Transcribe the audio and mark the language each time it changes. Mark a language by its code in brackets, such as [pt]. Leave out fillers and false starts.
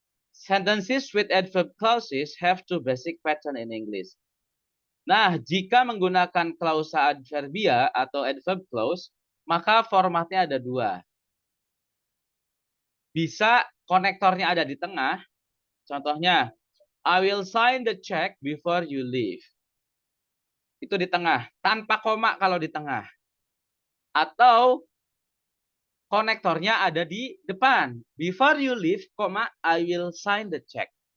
[en] Sentences with adverb clauses have two basic pattern in English. [id] Nah, jika menggunakan klausa adverbia atau adverb clause, maka formatnya ada 2. Bisa konektornya ada di tengah. Contohnya, [en] I will sign the check before you leave. [id] Itu di tengah, tanpa koma kalau di tengah. Atau konektornya ada di depan. [en] Before you leave, I will sign the check.